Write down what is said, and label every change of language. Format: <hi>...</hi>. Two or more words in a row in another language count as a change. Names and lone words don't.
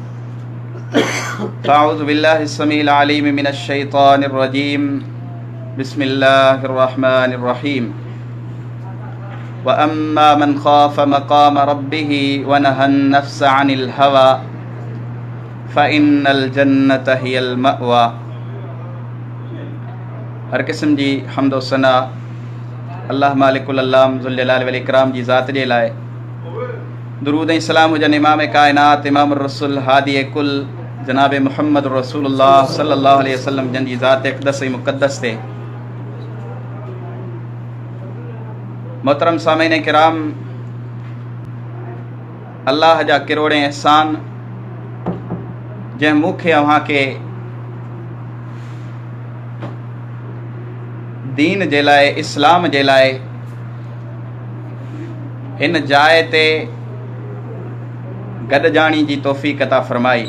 <ar>فأعوذ بالله السميع العليم من الشيطان الرجيم بسم الله الرحمن الرحيم وأما من خاف مقام ربه ونهى النفس عن الهوى فإن الجنة هي المأوى.</ar> <sd>हर क़िस्म जी हम्द व सना</sd> <ar>الله مالك العلام ذو الجلال والإكرام</ar> <sd>जी ज़ात जे लाइ दुरूद ऐं सलाम हुजनि इमाम काइनात इमाम रसूल हादी कुल जनाब मुहम्मद रसूलुल्लाह</sd> <ar>صلى الله عليه وسلم</ar> <sd>जन जी ज़ात अक़दस ऐं मुक़द्दस ते। मोहतरम सामीन किराम, अल्लाह जा किरोड़े एहसान जंहिं मूंखे अव्हांखे दीन जे लाइ इस्लाम जे लाइ हिन जाइ ते गॾजाणी जी तौफ़ीक़ अता फ़रमाई।</sd>